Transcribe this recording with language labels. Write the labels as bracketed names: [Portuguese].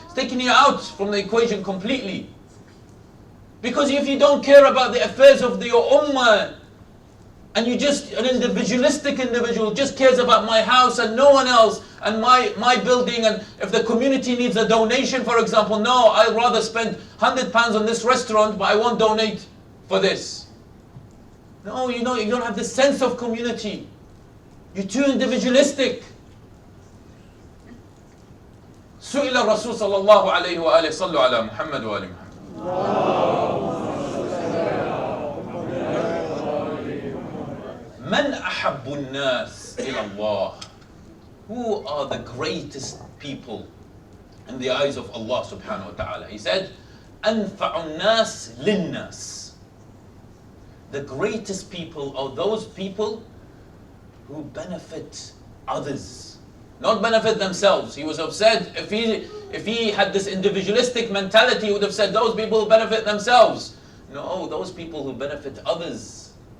[English] It's taken you out from the equation completely. Because if you don't care about the affairs of your ummah, and you just, an individualistic individual, just cares about my house and no one else, and my building, and if the community needs a donation, for example, no, I'd rather spend £100 on this restaurant, but I won't donate for this. No, you know, you don't have the sense of community. You're too individualistic. [Arabic] سئل الرسول صلى الله عليه وآله صلوا على محمد وآل محمد من أحب الناس إلى الله. [English] Who are the greatest people in the eyes of Allah [Arabic] subhanahu wa ta'ala? [English] He said, [Arabic] أنفع الناس للناس. [English] The greatest people are those people who benefit others, not benefit themselves. He was upset if he had this individualistic mentality, he would have said those people who benefit themselves. No, those people who benefit others.